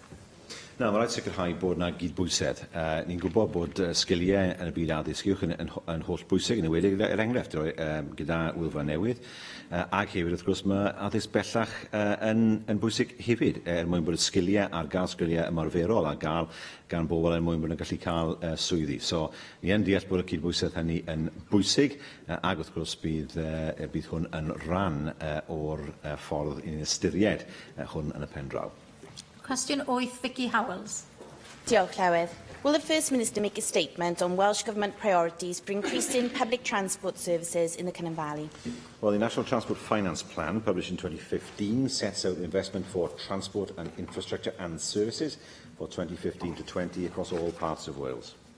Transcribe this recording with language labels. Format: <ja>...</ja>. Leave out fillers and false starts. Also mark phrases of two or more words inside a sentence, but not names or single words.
<cy>Na, mae rhaid sicrhau bod yna gydbwysedd. Ni'n gwybod bod sgiliau yn y byd addysg uwch yn holl bwysig, yn ywedig er enghraifft gyda Wylfa Newydd, ac hefyd, wrth gwrs, mae addysg bellach yn bwysig hefyd, mwyn bod y sgiliau ar gael sgiliau ymarferol a gael gan bobl mwyn bod yn gallu cael swyddi. So, ni yn deall bod y cydbwysedd hynny yn bwysig, ac wrth gwrs bydd hwn yn rhan o'r ffordd i'n ystyried hwn yn y pen draw. Cwestiwn 8, Vicky Howells. Diolch, Llywydd.</cy> <en>Will the First Minister make a statement on Welsh Government priorities for increasing public transport services in the Cynon Valley? Well, the National Transport Finance Plan, published in 2015, sets out investment for transport and infrastructure and services for 2015 to 20 across all parts of Wales.</en>